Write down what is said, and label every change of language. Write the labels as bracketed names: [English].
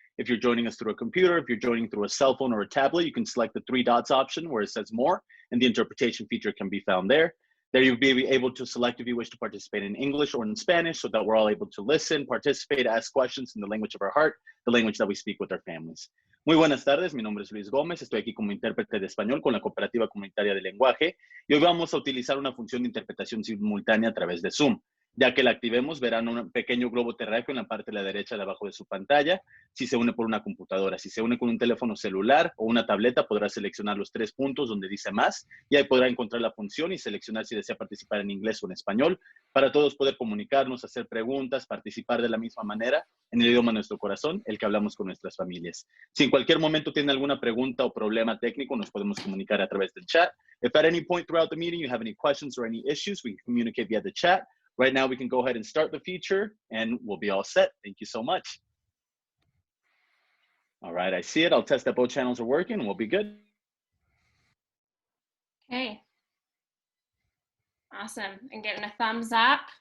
[English] If you're joining us through a computer, if you're joining through a cell phone or a tablet, you can select the 3 dots option where it says more, and the interpretation feature can be found there. There you'll be able to select if you wish to participate in English or in Spanish so that we're all able to listen, participate, ask questions in the language of our heart, the language that we speak with our families. [Spanish] Muy buenas tardes, mi nombre es Luis Gómez, estoy aquí como intérprete de español con la Cooperativa Comunitaria de Lenguaje y hoy vamos a utilizar una función de interpretación simultánea a través de Zoom. Ya que la activemos, verán un pequeño globo terráqueo en la parte de la derecha de abajo de su pantalla si se une por una computadora. Si se une con un teléfono celular o una tableta, podrá seleccionar los 3 puntos donde dice más y ahí podrá encontrar la función y seleccionar si desea participar en inglés o en español para todos poder comunicarnos, hacer preguntas, participar de la misma manera en el idioma de nuestro corazón, el que hablamos con nuestras familias. Si en cualquier momento tiene alguna pregunta o problema técnico, nos podemos comunicar a través del chat. [English] If at any point throughout the meeting you have any questions or any issues, we can communicate via the chat. Right now, we can go ahead and start the feature and we'll be all set. Thank you so much. All right, I see it. I'll test that both channels are working and we'll be good. Okay. Awesome. And getting a thumbs up.